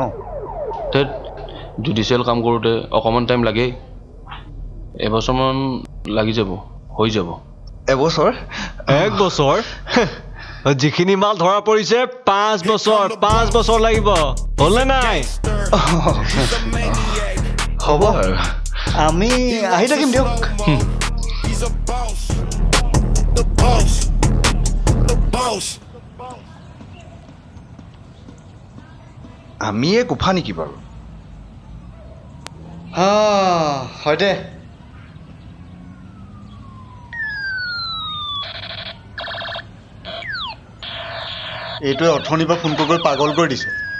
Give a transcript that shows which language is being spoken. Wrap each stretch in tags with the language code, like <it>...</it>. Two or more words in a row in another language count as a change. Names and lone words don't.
<en>that judicial</en> <as>কাম কৰোঁতে অকণমান টাইম লাগেই। এবছৰমান লাগি যাব, হৈ যাব। এবছৰ? 1 বছৰ? যিখিনি মাল ধৰা পৰিছে 5 বছৰ লাগিব, হ'লনে নাই?</as> <en>He's a maniac.</en> <as>হ'ব আৰু আমি আহি থাকিম দিয়ক।</as> <en>He's a boss. The boss. The boss.</en> <as>আমিয়ে কোফা নেকি বাৰু? হয় দে। এইটোৱে অথনিৰ পৰা ফোন কৰি পাগল কৰি দিছে।</as>